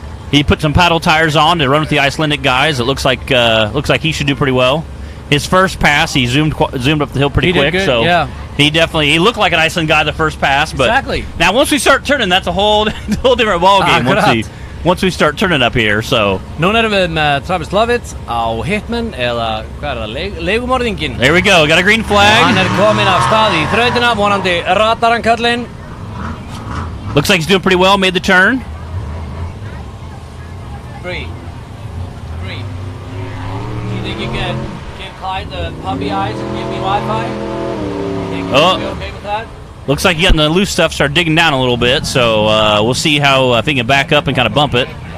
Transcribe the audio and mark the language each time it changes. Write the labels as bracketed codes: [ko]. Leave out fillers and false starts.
[en] He put some paddle tires on to run with the Icelandic guys. It looks like he should do pretty well. His first pass, he zoomed up the hill pretty quick. Did good, so yeah. he looked like an Iceland guy the first pass. But exactly. Now once we start turning, that's a whole different ball game. Once we start turning up here, so. [is] Núna erum við með Travis Lovett á Hitman, eða hvað er það, leigumorðinginn. [en] There we go, got a green flag. [is] Og hann kominn af stað í þrautina, vonandi ratar hann kallinn. [en] Looks like he's doing pretty well, made the turn. Free. You think you can give Clyde the puppy eyes and give me Wi-Fi? You okay with that? Looks like getting the loose stuff, start digging down a little bit, so we'll see how if he can back up and kind of bump it.